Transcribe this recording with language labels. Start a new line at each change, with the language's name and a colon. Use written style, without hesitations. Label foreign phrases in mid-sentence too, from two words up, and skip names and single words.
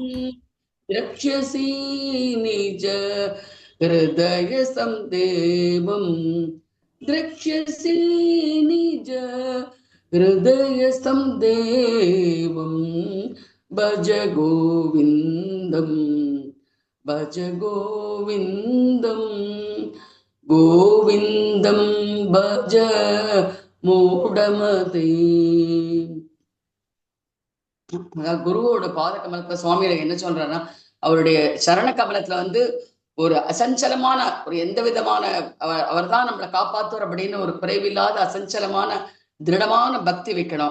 Sanskrit: द्रक्ष्यसि निज हृदय संदेवं द्रक्ष्यसि निज हृदय संदेवं भज गोविन्दं भज गोविन्दं गोविन्दं भज மூடமதே.
Tamil: குருவோட பாத கமலத்துல சுவாமியில என்ன சொல்றாருன்னா, அவருடைய சரண கமலத்துல வந்து ஒரு அசஞ்சலமான ஒரு எந்த விதமான அவர் தான் நம்மளை காப்பாத்துவார் அப்படின்னு ஒரு குறைவில்லாத அசஞ்சலமான திருடமான பக்தி வைக்கணும்.